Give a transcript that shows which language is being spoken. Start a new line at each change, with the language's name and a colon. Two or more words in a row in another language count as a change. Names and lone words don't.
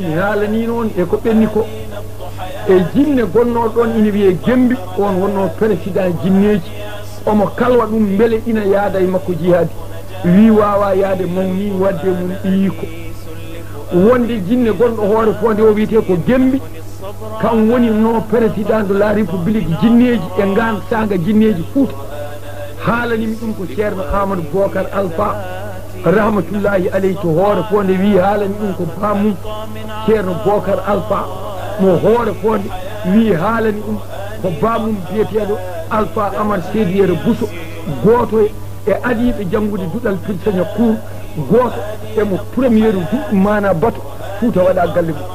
Fula: mi haalani noon e ko ɓenni ko e jinne gonnoɗo ɗon ina wiye gembi on wonno président jinneji omo kalwa ɗum beele ina yaada e makko jihaadi wi wawa yaade mawni wadde mum ɓiyiko wonde jinne gonɗo hoore fo nde o wiyete ko gembi kan woni no
French: président de la république
Fula: jinneji e ngan sanga jinneji Fuuta haalanimi ɗum ko ceerno Amadou Bocar Alpha
Arabic: رحمة الله عليه
Fula: to hoore fo nde wi haalani ɗum ko bamum ceerno Bocar Alpha mo hoore fo nde wi haalani ɗum ko bamum biyeteɗo Alpha Amar Sédiére Bousso goto e adiɓe janngude duɗal pirsaña cour goto emo premiére duɗɗu mana bato Fuuta waɗa galle